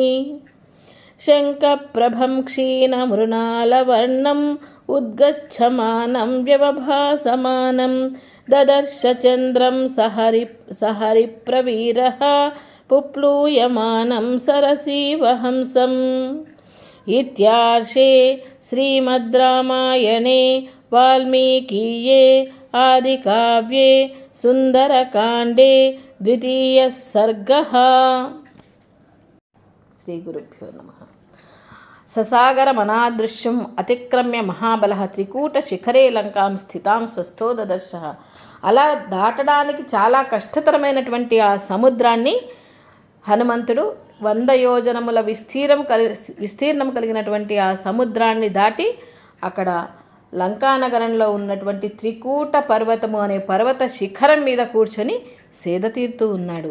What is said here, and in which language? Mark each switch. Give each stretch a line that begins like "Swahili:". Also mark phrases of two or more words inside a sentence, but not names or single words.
Sanskrit: शङ्खप्रभं क्षीणमृणालवर्णम् उद्गच्छमानं व्यवभासमानं ददर्श चन्द्रं सहरिप्रवीरः पुप्लूयमानं सरसीवहंसम् इत्यार्षे श्रीमद् रामायणे वाल्मीकीये आदिकाव्ये सुन्दरकाण्डे द्वितीयः सर्गः। श्रीगुरुभ्यो नमः। ससागरमनादृश्यम् अतिक्रम्य महाबलः त्रिकूटशिखरे లంకాం స్థితాం స్వస్థో దదర్శః.
Telugu: అలా దాటడానికి చాలా కష్టతరమైనటువంటి ఆ సముద్రాన్ని హనుమంతుడు 100 యోజనముల విస్తీర్ణం కలిగినటువంటి ఆ సముద్రాన్ని దాటి అక్కడ లంకానగరంలో ఉన్నటువంటి త్రికూట పర్వతము అనే పర్వత శిఖరం మీద కూర్చొని సేద తీరుతూ ఉన్నాడు.